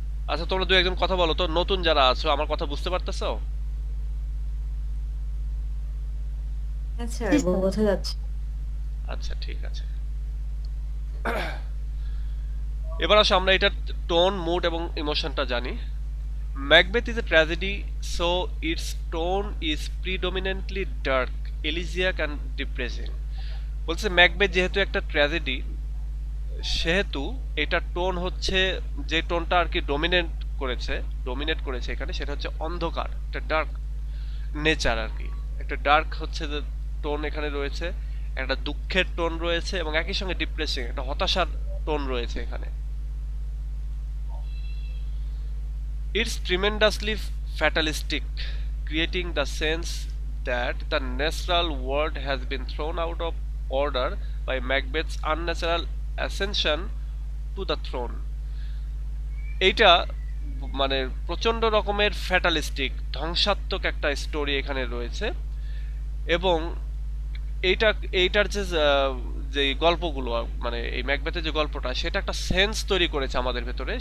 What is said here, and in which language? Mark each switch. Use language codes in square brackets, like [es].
[bn] আচ্ছা, তোমরা দু একজন কথা বলো তো, নতুন যারা আছো, আমার কথা বুঝতে পারতেছো? হ্যাঁ স্যার, জি স্যার। বোঝা যাচ্ছে। আচ্ছা, ঠিক আছে। এবার আসো আমরা এটার টোন, মুড এবং ইমোশনটা জানি। [en] Macbeth is a tragedy, so its tone is predominantly dark, elegiac and depressing. [bn] বলছে ম্যাকবেথ যেহেতু একটা ট্র্যাজেডি, সেহেতু এটার টোন হচ্ছে, যে টোনটা আর কি ডোমিনেট করেছে এখানে, সেটা হচ্ছে অন্ধকার, একটা ডার্ক নেচার আর কি। একটা ডার্ক হচ্ছে যে টোন এখানে রয়েছে, একটা দুঃখের টোন রয়েছে, এবং একই সঙ্গে ডিপ্রেসিং একটা হতাশার টোন রয়েছে এখানে। [en] It's tremendously fatalistic, creating the sense that the natural world has been thrown out of order by Macbeth's unnatural ascension to the throne. [bn] এইটা মানে প্রচন্ড রকমের ফ্যাটালিস্টিক, ধ্বংসাত্মক একটা স্টোরি এখানে রয়েছে। এবং এইটা এইটার যে গল্পগুলো, মানে এই ম্যাকবেথের যে গল্পটা, সেটা একটা সেন্স তৈরি করেছে আমাদের ভেতরে।